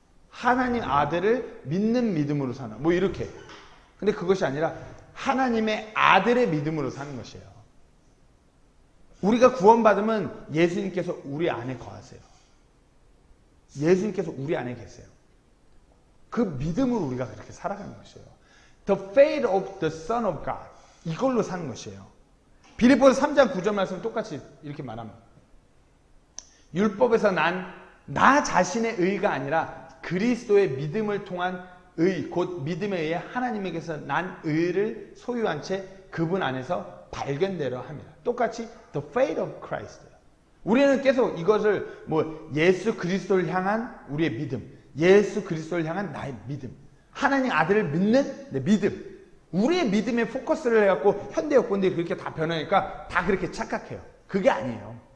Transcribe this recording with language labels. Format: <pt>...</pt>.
<ko>하나님 아들을 믿는 믿음으로 사나. 뭐 이렇게. 근데 그것이 아니라 하나님의 아들의 믿음으로 사는 것이에요. 우리가 구원받으면 예수님께서 우리 안에 거하세요. 예수님께서 우리 안에 계세요. 그 믿음으로 우리가 그렇게 살아가는 것이에요.</ko> <en>The faith of the Son of God.</en> <ko>이걸로 사는 것이에요. 빌립보서 3장 9절 말씀 똑같이 이렇게 말합니다. 율법에서 나 자신의 의가 아니라 그리스도의 믿음을 통한 의, 곧 믿음에 의해 하나님에게서 난 의를 소유한 채 그분 안에서 발견되려 합니다. 똑같이</ko> <en>the faith of Christ.</en> <ko>우리는 계속 이것을 예수 그리스도를 향한 우리의 믿음, 예수 그리스도를 향한 나의 믿음, 하나님 아들을 믿는 내 믿음. 우리의 믿음에 포커스를 해갖고 현대 여건들이 그렇게 다 변하니까 다 그렇게 착각해요. 그게 아니에요.</ko>